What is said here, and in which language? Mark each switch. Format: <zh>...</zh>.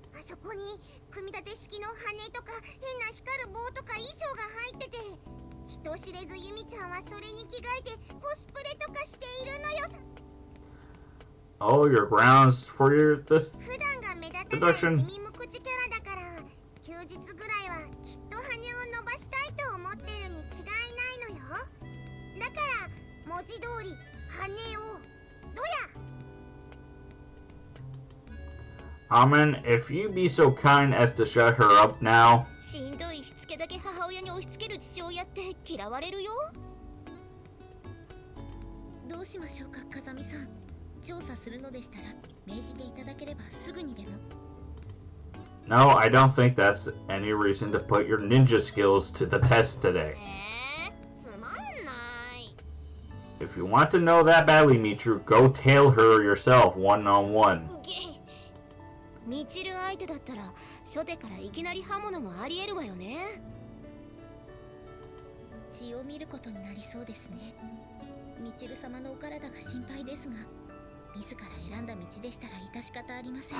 <ja>そこに組み立て式の羽とか変な光る棒とか衣装が入ってて、人知れずユミちゃんはそれに着替えてコスプレとかしているのよさ。</ja> <en>Oh, your grounds for this</en> <ja>普段が目立たない地味無口キャラだから、休日ぐらいはきっと羽を伸ばしたいと思ってるに違いないのよ。だから文字通り羽をどや。</ja> <en>Amen, if you be so kind as to shut her up now.</en> <ja>しんどいしつけだけ母親に押し付ける父親って嫌われるよ。どうしましょうか、風見さん。調査するのでしたら命じていただければすぐにでも。</ja> <en>No, I don't think that's any reason to put your ninja skills to the test today.</en> <ja>つまんない。</ja> <en>If you want to know that badly, Michiru, go tail her yourself one-on-one.</en> <ja>みちる相手だったら初手からいきなり刃物もありえるわよね。血を見ることになりそうですね。みちる様のお体が心配ですが、自ら選んだ道でしたら致し方ありません。</ja>